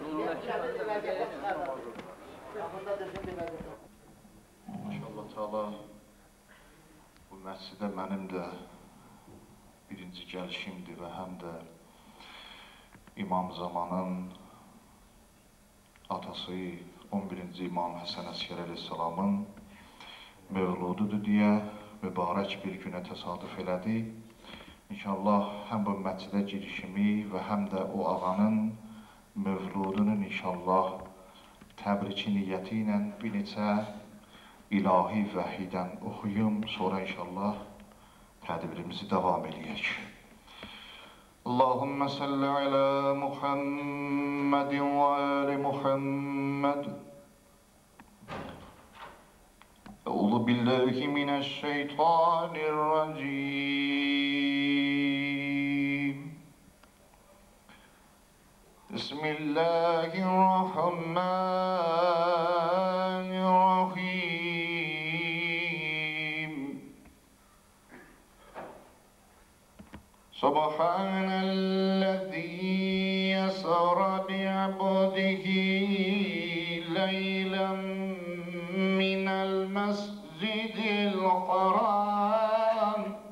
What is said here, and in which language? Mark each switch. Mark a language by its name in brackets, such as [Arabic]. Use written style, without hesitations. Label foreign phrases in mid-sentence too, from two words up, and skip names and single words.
[Arabic] إن شاء الله تعالى [Azerbaijani] bu məscidə mənim də birinci gəlişimdir və həm də İmam Zamanın atası 11-ci İmam Həsən Əskər əleyhissalamın mövlududur deyə mübarək bir günə təsadüf elədi. İnşallah həm bu məscidə girişimi və həm də o ağanın mövludunun inşallah təbriki niyyəti ilə bir neçə ilahi vəhidən oxuyum, sonra inşallah tədbirimizi davam edək. [Arabic] اللهم صل على محمد وآل محمد. أعوذ بالله من الشيطان الرجيم. بسم الله الرحمن الرحيم. سبحان الذي أسرى بعبده ليلا من المسجد الحرام